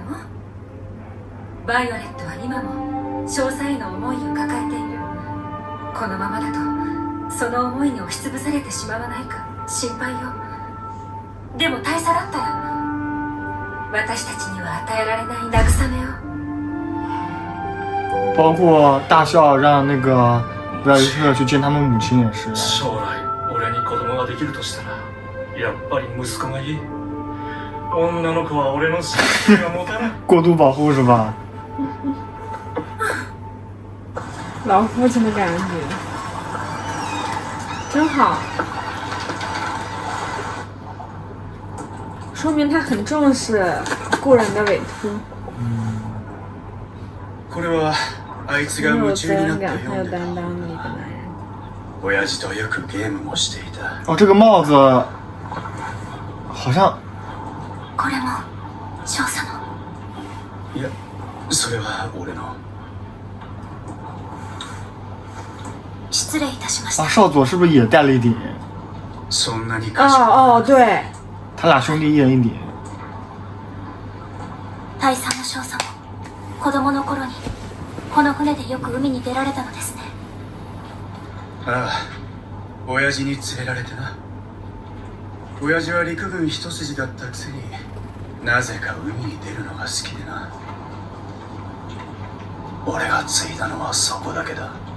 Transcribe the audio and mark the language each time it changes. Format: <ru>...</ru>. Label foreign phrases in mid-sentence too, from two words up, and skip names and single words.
<ja>バイオレットは今も少佐への思いを抱えている。このままだとその思いに押しつぶされてしまわないか心配よ。でも大佐だったら私たちには与えられない慰めを。</ja> <zh>包括大校让那个布莱迪特去见他们母亲也是。</zh> <ja>将来俺に子供ができるとしたらやっぱり息子がいい。女の子は俺の信心が持たない。</ja> <zh>过度保护是吧？老父亲的感觉，真好，说明他很重视故人的委托，</zh> <ja>これはあいつが</ja> <zh>很有</zh> <ja>夢</ja> <zh>责任感，</zh> <ja>中になった</ja> <zh>很有</zh> <ja>ようで、</ja> <zh>担当的一个男人。</zh> <ja>親父とよくゲームもしていた。</ja> <zh>哦，这个帽子好像</zh> <ja>これも少佐の。いや、それは俺の。失礼いたしまし啊，た。</ja> <zh>少佐是不是也戴了一顶？</zh> <ja>そんなに</ja> <zh>哦哦，对，他俩兄弟一人一顶。</zh> <ja>大佐の少佐も子供の頃にこの船でよく海に出られたのですね。ああ、親父に連れられてな。親父は陸軍一筋だったくせになぜか海に出るのが好きでな。俺が継いだのはそこだけだ。</ja>